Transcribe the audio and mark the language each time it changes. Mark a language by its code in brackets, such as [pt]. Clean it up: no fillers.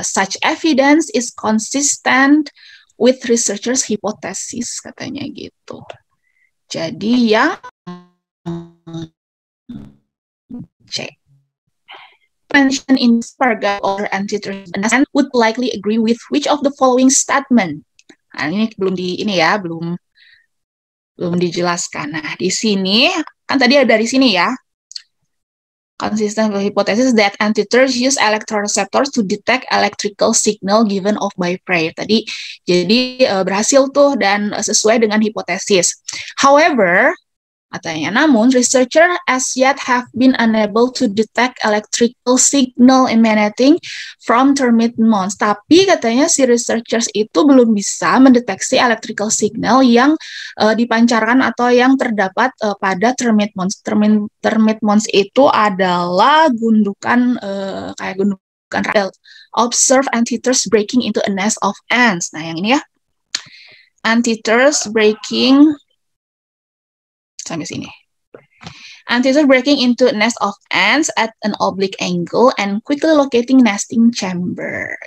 [en] Such evidence is consistent with researchers' hypothesis, [id] katanya gitu. Jadi yang C. [en] Mention in paragraph or anthitter would likely agree with which of the following statement. [id] Nah, ini belum dijelaskan. Nah, di sini kan tadi ada dari sini ya. [en] Consistent with hypothesis that anthiters use electroreceptors to detect electrical signal given off by prey. [id] Tadi jadi berhasil tuh dan sesuai dengan hipotesis. [en] However, [id] katanya, namun [en] researcher as yet have been unable to detect electrical signal emanating from termite moths. [id] Tapi katanya si researchers itu belum bisa mendeteksi electrical signal yang dipancarkan atau yang terdapat pada termite moths. Termite moths itu adalah gundukan kayak gundukan radel. [en] Observe anthiters breaking into a nest of ants. [id] Nah, yang ini ya. [en] Anthiters breaking [id] sampai sini. [en] Anthiters breaking into a nest of ants at an oblique angle and quickly locating nesting chamber.